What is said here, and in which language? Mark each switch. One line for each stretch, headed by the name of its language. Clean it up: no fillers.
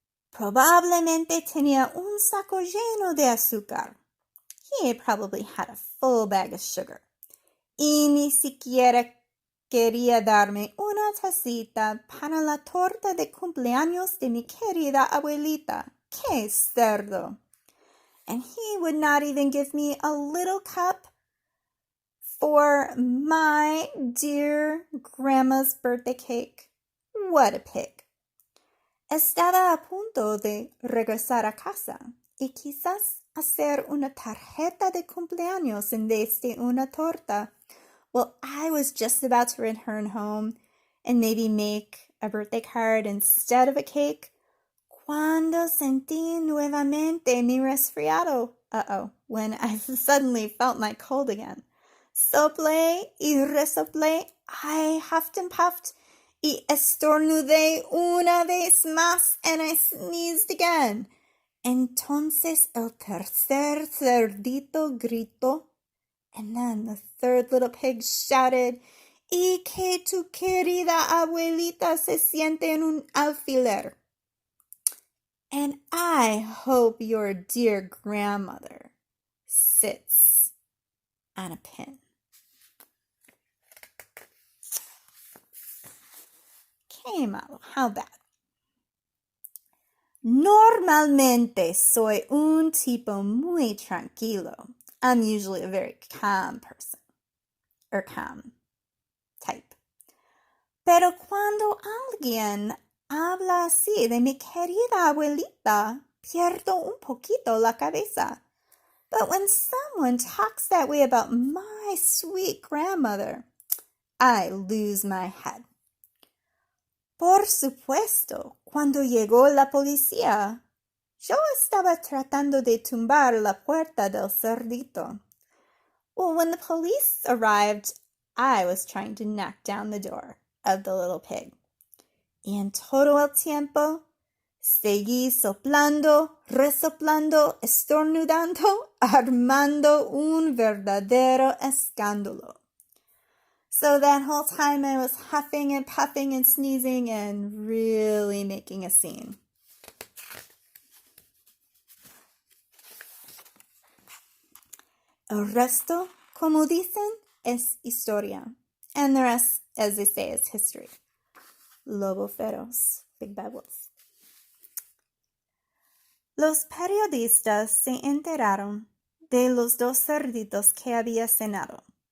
Spanish: Probablemente tenía un saco lleno de azúcar.
English: He probably had a full bag of sugar.
Spanish: Y ni siquiera quería darme una tacita para la torta de cumpleaños de mi querida abuelita. ¡Qué cerdo!
English: And he would not even give me a little cup for my dear grandma's birthday cake. What a pig.
Spanish: Estaba a punto de regresar a casa y quizás hacer una tarjeta de cumpleaños en vez de una torta.
English: Well, I was just about to return home and maybe make a birthday card instead of a cake
Spanish: cuando sentí nuevamente mi resfriado.
English: When I suddenly felt my cold again.
Spanish: Soplé y resoplé,
English: I huffed and puffed
Spanish: y estornudé una vez más,
English: and I sneezed again.
Spanish: Entonces el tercer cerdito gritó,
English: and then the third little pig shouted,
Spanish: y que tu querida abuelita se siente en un alfiler.
English: And I hope your dear grandmother sits on a pin.
Spanish: Qué malo,
English: how bad.
Spanish: Normalmente soy un tipo muy tranquilo.
English: I'm usually a very calm person, or calm type.
Spanish: Pero cuando alguien habla así de mi querida abuelita, pierdo un poquito la cabeza.
English: But when someone talks that way about my sweet grandmother, I lose my head.
Spanish: Por supuesto, cuando llegó la policía, yo estaba tratando de tumbar la puerta del cerdito.
English: Well, when the police arrived, I was trying to knock down the door of the little pig.
Spanish: Y en todo el tiempo, seguí soplando, resoplando, estornudando, armando un verdadero escándalo.
English: So that whole time I was huffing and puffing and sneezing and really making a scene.
Spanish: El resto, como dicen, es historia.
English: And the rest, as they say, is history.
Spanish: Lobo feroz,
English: big bad wolf.
Spanish: Los periodistas se enteraron de los dos cerditos que había cenado.